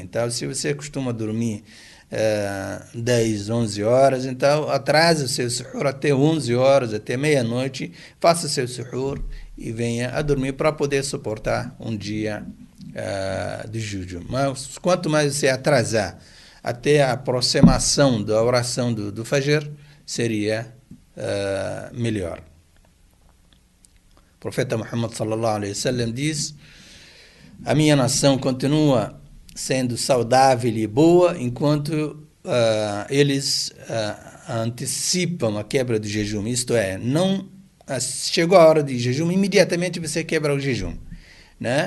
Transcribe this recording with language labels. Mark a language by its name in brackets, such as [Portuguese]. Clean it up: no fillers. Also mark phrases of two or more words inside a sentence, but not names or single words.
[Portuguese] Então se você costuma dormir 10, 11 horas, então atrasa o seu suhoor até 11 horas, até meia-noite, faça o seu suhoor e venha a dormir para poder suportar um dia de jejum. Mas quanto mais você atrasar até a aproximação da oração do Fajr, seria melhor. O profeta Muhammad [Arabic] صلى الله عليه وسلم [Portuguese] diz: a minha nação continua sendo saudável e boa enquanto eles antecipam a quebra do jejum. Isto é, não chegou a hora de jejum, imediatamente você quebra o jejum, né?